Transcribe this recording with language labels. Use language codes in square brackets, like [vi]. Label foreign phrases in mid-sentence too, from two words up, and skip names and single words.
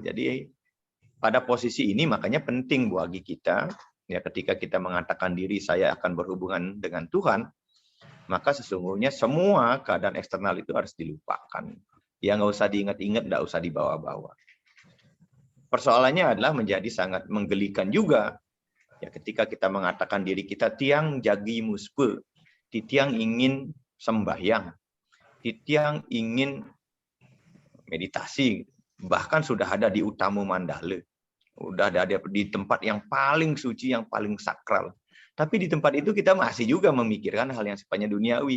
[id] Jadi pada posisi ini makanya penting bagi kita, ya, ketika kita mengatakan diri saya akan berhubungan dengan Tuhan, maka sesungguhnya semua keadaan eksternal itu harus dilupakan. Ya nggak usah diingat-ingat, nggak usah dibawa-bawa. Persoalannya adalah menjadi sangat menggelikan juga, ya, ketika kita mengatakan diri kita [ban] tiang jagi muspe, [id] titiang ingin sembahyang, titiang ingin meditasi, bahkan sudah ada di Utama Mandala, udah ada di tempat yang paling suci, yang paling sakral. Tapi di tempat itu kita masih juga memikirkan hal yang sifatnya duniawi.